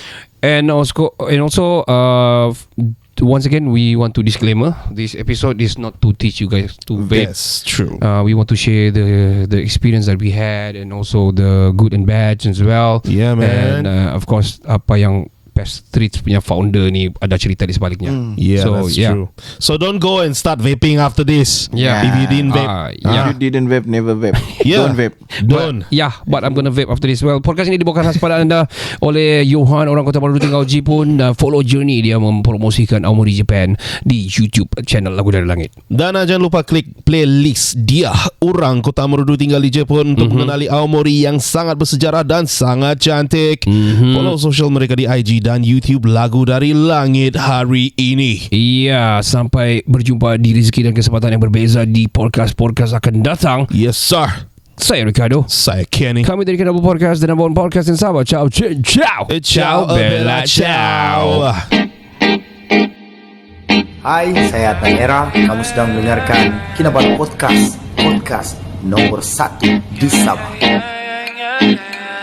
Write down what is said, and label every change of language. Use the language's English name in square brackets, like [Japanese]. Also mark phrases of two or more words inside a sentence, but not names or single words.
[English] And also once again, we want to disclaimer, this episode is not to teach you guys to vape. That's true. We want to share the experience that we had, and also the good and bad as well. Yeah, man. And of course, [Malay] apa yang Pest Streets punya founder ni ada cerita di sebaliknya. [English] Yeah, that's true. So don't go and start vaping after this. Yeah. If you didn't vape. If you didn't vape, never vape. Yeah. Don't vape. Don't. But I'm gonna vape after this. [Malay] Well, podcast ini dibawakan khas pada anda oleh Johan, orang Kota Baru tinggal Jepun. [English] Follow journey [Malay] dia mempromosikan Aomori Japan di YouTube channel Lagu Dari Langit. Dan jangan lupa klik playlist dia, orang Kota Baru tinggal di Jepun, untuk mengenali Aomori yang sangat bersejarah dan sangat cantik. Follow sosial mereka di IG dan YouTube Lagu Dari Langit hari ini. Iya, sampai berjumpa di rezeki dan kesempatan yang berbeza di podcast-podcast akan datang. [English] Yes sir. [Malay] Saya Ricardo. Saya Kenny. Kami dari Kinabalu Podcast dan Abang Podcast yang sama. [Italian] Ciao, ciao. Ciao, Bella, ciao. [Malay] Hai, saya Tanera. Kamu sedang mendengarkan Kinabalu Podcast, podcast nomor 1 di Sabah.